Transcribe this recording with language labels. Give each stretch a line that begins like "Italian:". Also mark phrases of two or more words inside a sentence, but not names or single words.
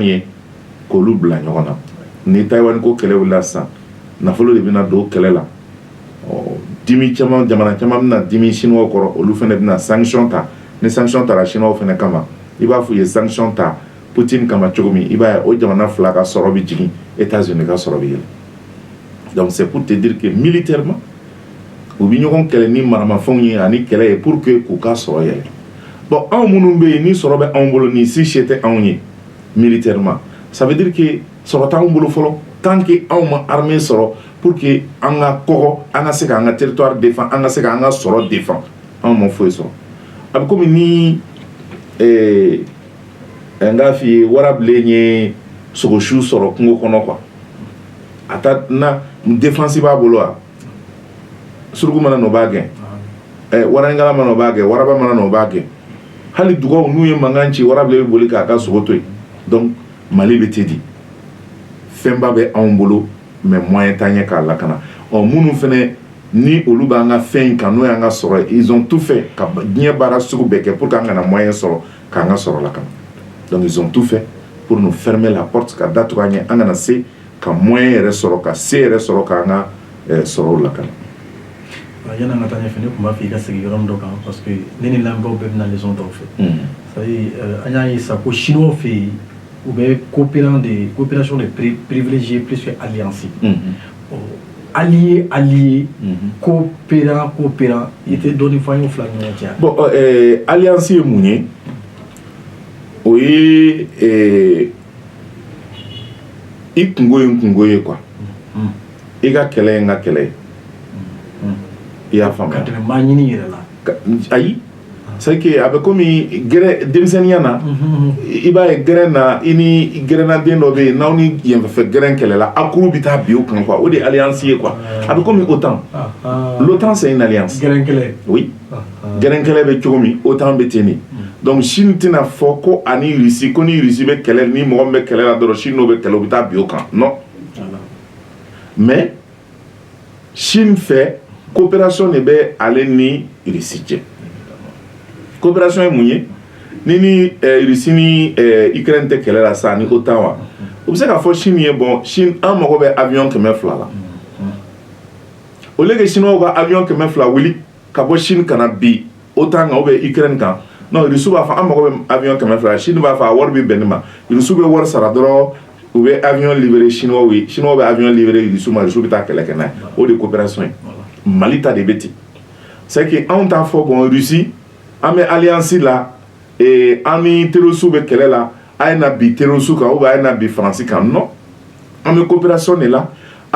Bambara: ye k'olu bila ɲɔgɔn na ni Taïwan ko kɛlɛ wulila sisan nafolo de bɛna don kɛlɛ la dimi caman jamana caman bɛna dimi Chinois kɔrɔ olu fɛnɛ bɛna sanction ta ni sanction tara Chinois fɛnɛ kama i b'a fɔ u ye sanction ta Poutine kama cogo min i b'a ye o jamana fila ka sɔrɔ bɛ jigin États-Unis ka sɔrɔ bɛ yɛlɛ
French: donc c'est pour te dire que militairement
Bambara: u bi ɲɔgɔn kɛlɛ ni maramafɛnw ye ani kɛlɛ ye
French: pour que
Bambara: k'u ka sɔrɔ yɛlɛ bon anw minnu bɛ yen ni sɔrɔ bɛ anw bolo ni si se tɛ anw ye militairement
French: ça veut dire que
Bambara: sɔrɔ t'anw bolo fɔlɔ
French: tant que
Bambara: anw ma armée sɔrɔ
French: pour que
Bambara: an ka kɔgɔ an ka se k'an ka territoire défend an ka se k'an ka sɔrɔ défend anw ma foyi sɔrɔ a bɛ komi ni n k'a f'i ye warabilen ye sogosu sɔrɔ kungo kɔnɔ quoi ata na défensive b'a bolo wa surugu mana n'o b'a gɛn warangala mana o b'a gɛn waraba mana n'o b'a gɛn hali dugaw n'u ye mankan ci warabile bɛ boli k'a ka sogo to yen donc Mali bɛ ten di fɛnba bɛ anw bolo
French: mais moyen
Bambara: t'an ɲɛ k'a lakana minnu fɛnɛ ni olu b'an ka fɛn in kan n'o y'an ka sɔrɔ ye
French: ils ont tout fait
Bambara: ka diɲɛ baara sugu bɛɛ kɛ pour qu'an kana moyen sɔrɔ k'an ka sɔrɔ lakana
French: donc ils ont tout fait pour nous fermer la porte
Bambara: ka datugu an ɲɛ an kana se ka moyen yɛrɛ sɔrɔ ka se yɛrɛ sɔrɔ k'an ka sɔrɔw lakana. Yanni an ka taa ɲɛfɛ ne tun b'a fɛ i ka segin yɔrɔ min dɔ kan
French: parce que
Bambara: ne ni lamɛnbaaw bɛɛ bɛna leçon dɔw fɛ
French: c'est-à-dire
Bambara: an y'a ye sa ko chinois fɛ yen u bɛ coopération de
French: privilégiée plus que alliance allié coopérant
Bambara: i tɛ dɔɔni fɔ an y'o fila ni ɲɔgɔn cɛ.
French: Bon alliance
Bambara: ye mun ye o ye i kungo ye n kungo ye quoi i ka kɛlɛ ye n ka kɛlɛ ye i y'a faamuya ka tɛmɛ maa ɲini yɛrɛ la ayi
French: c'est que
Bambara: a bɛ komi gɛrɛ denmisɛnniya na i b'a ye gɛrɛ na i ni gɛrɛnaden dɔ bɛ yen n'aw ni yenfɛ gɛrɛ kɛlɛla a kuru bɛ taa bi o kan quoi o de ye alliance ye quoi a bɛ komi OTAN
French: l'OTAN c'est une alliance
Bambara: gɛrɛn kɛlɛ oui gɛrɛn kɛlɛ bɛ cogo min OTAN bɛ ten de donc Chine tɛna fɔ ko ani Russie ko ni Russie bɛ kɛlɛ ni mɔgɔ min bɛ kɛlɛ la dɔrɔn Chine n'o bɛ kɛlɛ o bɛ taa bi o kan
French: non mais
Bambara: Chine fɛ coopération de bɛ ale ni Russie cɛ coopération ye mun ye ni Russie ni Ukraine tɛ kɛlɛ la sa ni OTAN wa o bɛ se k'a fɔ Chine ye bon Chine an mago bɛ avion 200 la au
French: lieu que
Bambara: Chinois ka avion 200 wuli ka bɔ Chine kana bi OTAN kan
French: ou bien
Bambara: Ukraine kan non Russie b'a fɔ an mago bɛ avion 200 Chine b'a fɔ a wari bɛ bɛn ne ma Russie bɛ wari sara dɔrɔn u bɛ
French: avion livrer
Bambara: Chinois ye Chinois bɛ
French: avion livrer
Bambara: Russie ma Russie bɛ taa kɛlɛ kɛ n'a ye o de coopération ye Mali ta de bɛ ten
French: c'est que
Bambara: anw t'a fɔ bon Russie an bɛ alliance la an ni terroriste bɛ kɛlɛ la a ye na bi terroriste kan
French: ou bien
Bambara: a ye na bi Faransi kan non an bɛ coopération de la a